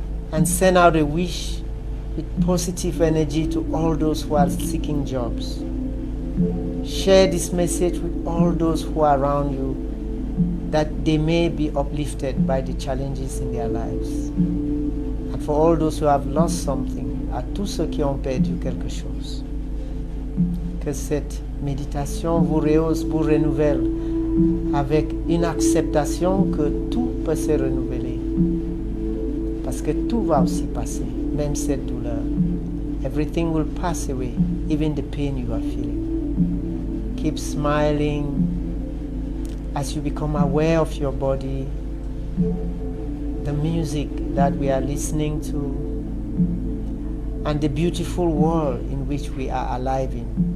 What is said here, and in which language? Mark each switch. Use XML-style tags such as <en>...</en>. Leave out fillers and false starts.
<en>And send out a wish with positive energy to all those who are seeking jobs. Share this message with all those who are around you, that they may be uplifted by the challenges in their lives. And for all those who have lost something,</en> <fr>à tous ceux qui ont perdu quelque chose, que cette méditation vous rehausse, vous renouvelle, avec une acceptation que tout peut se renouveler. Parce que tout va aussi passer, même cette douleur.</fr> <en>Everything will pass away, even the pain you are feeling. Keep smiling as you become aware of your body, the music that we are listening to, and the beautiful world in which we are alive in.</en>